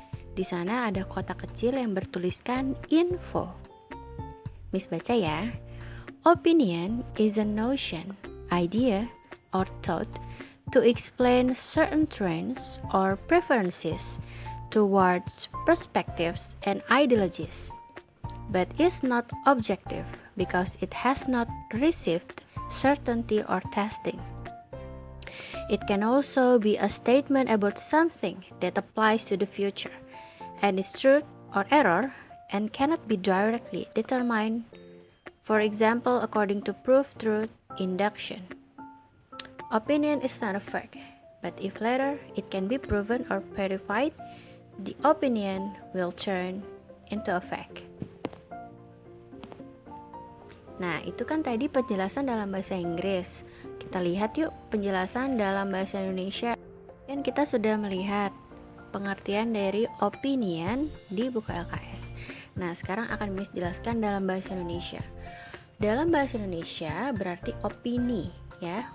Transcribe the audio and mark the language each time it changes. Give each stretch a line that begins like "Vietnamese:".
Indonesian: Di sana ada kotak kecil yang bertuliskan info. Miss baca ya.
English: Opinion is a notion, idea, or thought to explain certain trends or preferences towards perspectives and ideologies, but is not objective because it has not received certainty or testing. It can also be a statement about something that applies to the future and is truth or error and cannot be directly determined, for example, according to proof truth induction. Opinion is not a fact, but if later it can be proven or verified, the opinion will turn into a fact.
Indonesian: Nah, itu kan tadi penjelasan dalam bahasa Inggris. Kita lihat yuk penjelasan dalam bahasa Indonesia. Dan kita sudah melihat pengertian dari opinion di buku LKS. Nah, sekarang akan Miss jelaskan dalam bahasa Indonesia. Dalam bahasa Indonesia berarti opini, ya.